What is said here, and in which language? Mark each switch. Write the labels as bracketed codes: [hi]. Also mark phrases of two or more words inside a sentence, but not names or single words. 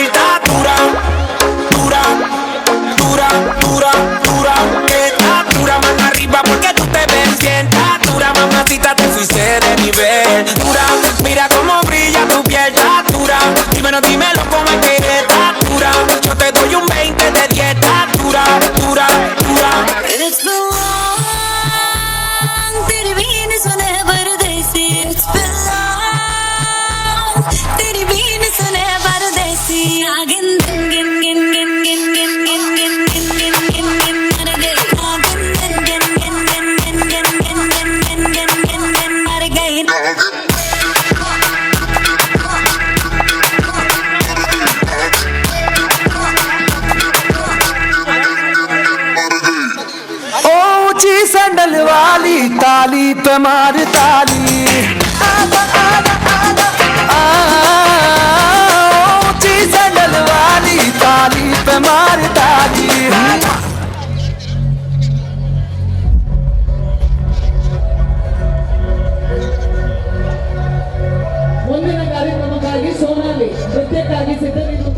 [es] Está dura, dura, dura, dura, dura, que está dura, mano arriba porque tú te ves bien. Está dura, mamacita, te fuiste de nivel. Dura, mira cómo brilla tu piel. Está dura, dímelo cómo es que está dura. Yo te doy un 20 de 10. Está dura, dura, dura. [en] It's been long, [hi] तेरी बीन सुने परदेसी. [en] It's been long, [hi] तेरी बीन सुने परदेसी. Agin gin gin gin gin gin gin gin gin gin gin gin gin मर गई. Agin gin gin gin gin gin gin gin gin gin gin gin gin मर गई. ऊंची सैंडल वाली ताली पे मार ताली. ऊंची सैंडल वाली ताली पे मार ताली. [kn] ಮುಂದಿನ ಕಾರ್ಯಕ್ರಮಕ್ಕಾಗಿ ಸೋನಾಲಿ ನೃತ್ಯಕ್ಕಾಗಿ ಸಿದ್ಧವಿದ್ದು